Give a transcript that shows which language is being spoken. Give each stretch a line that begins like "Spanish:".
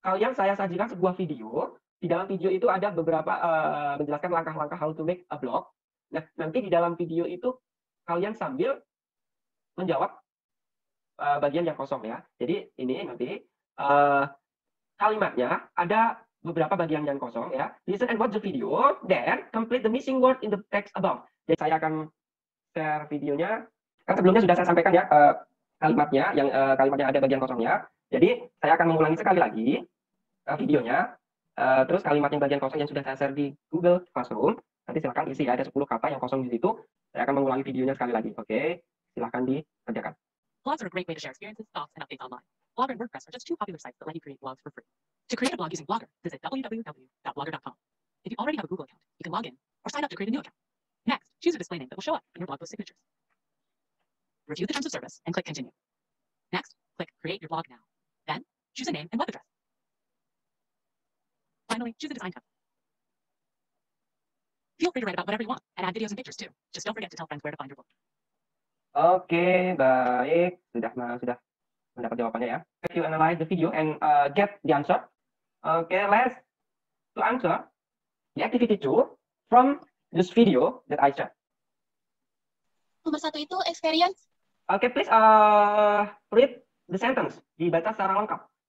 Indonesian: Kalian saya sajikan sebuah video. Di dalam video itu ada beberapa menjelaskan langkah-langkah
English: how to make a blog.
Indonesian: Nah, nanti di dalam video itu kalian sambil menjawab bagian yang kosong ya. Jadi ini nanti kalimatnya ada beberapa bagian yang kosong ya.
English: Listen and watch the video, then complete the missing word in the text above.
Indonesian: Jadi saya akan share videonya. Kan sebelumnya sudah saya sampaikan ya kalimatnya, yang kalimatnya ada bagian kosongnya. Jadi saya akan mengulangi sekali lagi videonya. Terus kalimat yang bagian kosong yang sudah saya share di Google Classroom. Nanti silakan isi, ada 10 kata yang kosong di situ. Saya akan mengulangi videonya sekali lagi. Oke, silakan dikerjakan.
English: Blogs are a great way to share experiences, thoughts, and updates online. Blogger and WordPress are just two popular sites that let you create blogs for free. To create a blog using Blogger, visit www.blogger.com. If you already have a Google account, you can log in or sign up to create a new account. Next, choose a display name that will show up in your blog post signatures. Review the terms of service and click Continue. Next, click Create your blog now. Then, choose a name and web address. Finally, choose a design template. Feel free to write about whatever you want and add videos and pictures too. Just don't forget to tell friends where to find your blog.
Indonesian: Oke, baik. Sudah mendapat jawabannya ya.
English: If you analyze the video and get the answer. Okay, let's to answer the activity 2 from this video that I shared.
Indonesian: Nomor 1 itu experience.
English: Okay, please read the sentence.
Indonesian: Dibaca secara lengkap.